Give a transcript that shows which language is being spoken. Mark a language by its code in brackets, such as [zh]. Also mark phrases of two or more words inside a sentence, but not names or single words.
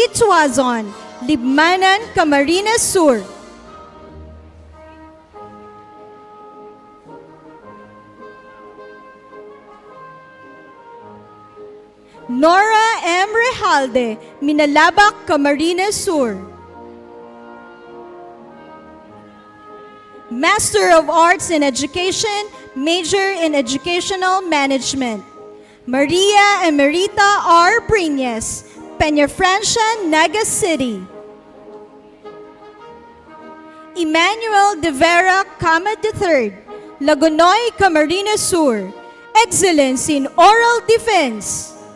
[en] Tuazon, Libmanan, Camarines Sur. Nora M. Rejalde, Minalabak, Camarines Sur. Master of Arts in Education, major in Educational Management. Maria Emerita R. Breñes, Peñafrancia, Naga City. Emmanuel de Vera Cama III, Lagunoy, Camarines Sur. Excellence in Oral Defense.